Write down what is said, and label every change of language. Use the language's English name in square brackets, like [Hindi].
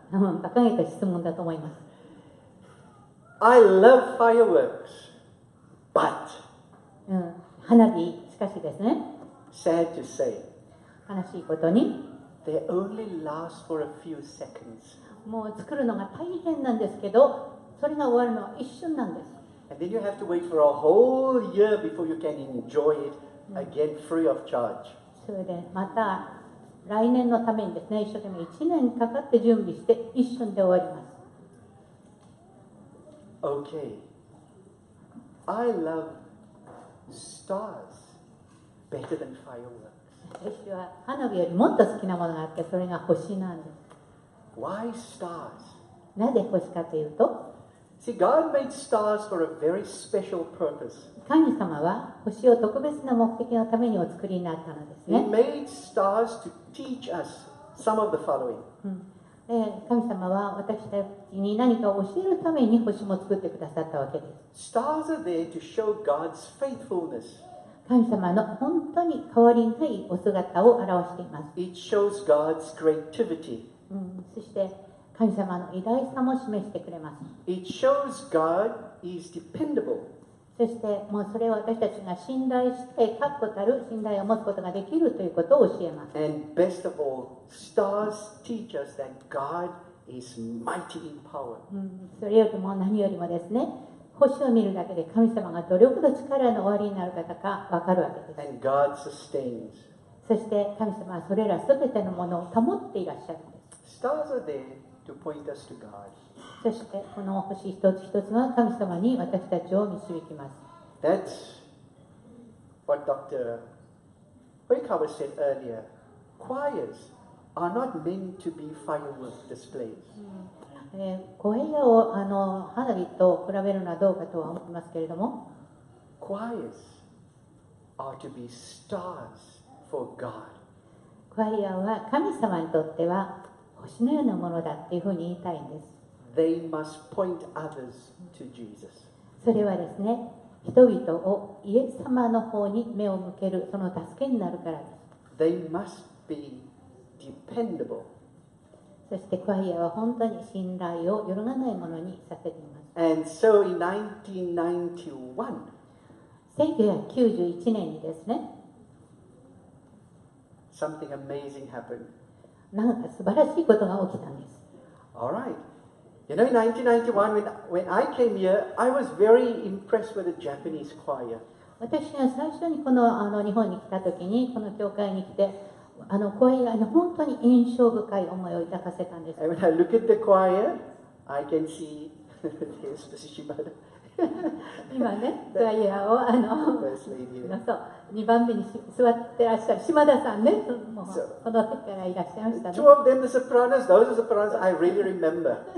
[Japanese] 馬鹿げた質問だと思います。 [English] I love fireworks, but [Japanese] 花火、しかしですね、 [English] sad to say, [Japanese] 悲しいことに、 [English] they only last for a few seconds. [Japanese] もう作るのが大変なんですけど、それが終わるのは一瞬なんです。 [English] And then you have to wait for a whole year before you can enjoy it again free of charge. [Japanese] それでまた来年のためにですね、一生懸命1年かかって準備して一瞬で終わります。 [English] Okay. I love stars better than fireworks. [Japanese] 私は花火よりもっと好きなものがあって、それが星なんです。 [English] Why stars? [Japanese] なぜ星かというと、 [English] See, God made stars for a very special purpose. [Japanese] 神様は星を特別な目的のためにお作りになったのです [English] He [Japanese] ね。 [English] made stars to teach us some of the following. [Japanese] で神様は私たちに何かを教えるために星も作ってくださったわけです。 [English] Stars are there to show God's faithfulness. [Japanese] 神様の本当に変わりないお姿を表しています。 [English] It shows God's creativity. [Japanese] そして神様の偉大さも示してくれます。 [English] It shows God is dependable. [Japanese] そしてもうそれを私たちが信頼して確固たる信頼を持つことができるということを教えます。 [English] And best of all, stars teach us that God is mighty in power. [Japanese] それよりも何よりもですね、星を見るだけで神様がどれほど力のおありになる方か分かるわけです。 [English] And God sustains. [Japanese] そして神様はそれら全てのものを保っていらっしゃるんです。 [English] Stars are there to point us to God. [Japanese] そしてこの星一つ一つが神様に私たちを導きます。 [English] That's what Dr. Oikawa said earlier. Choirs are not meant to be firework displays. [Japanese] 声を花火と比べるのはどうかとは思いますけれども、 [English] Choirs are to be stars for God. [Japanese] クワイアは神様にとっては星のようなものだっていうふうに言いたいんです。 [English] They must point others to Jesus. [Japanese] それはですね、人々をイエス様の方に目を向けるその助けになるからです。 [English] They must be dependable. [Japanese] そしてクワイアは本当に信頼を揺るがないものにさせています。 [English] And so in 1991, [Japanese] 1991年にですね、 [English] something amazing happened. [Japanese] なんか素晴らしいことが起きたんです。 [English] All right. You know, in 1991, when I came here, I was very impressed with the Japanese choir. [Japanese] 私が最初にこの日本に来た時に、この教会に来て、クワイアに本当に印象深い思いを抱かせたんです。 [English] And when I look at the choir, I can see there's Mrs. Shimada, [Japanese] 今ね、クワイアを [English] first lady here. [Japanese] そう2番目に座ってらっしゃる島田さんね、もうそうこの時からいらっしゃいましたね。 [English] Two of them, the sopranos, those are sopranos I really remember.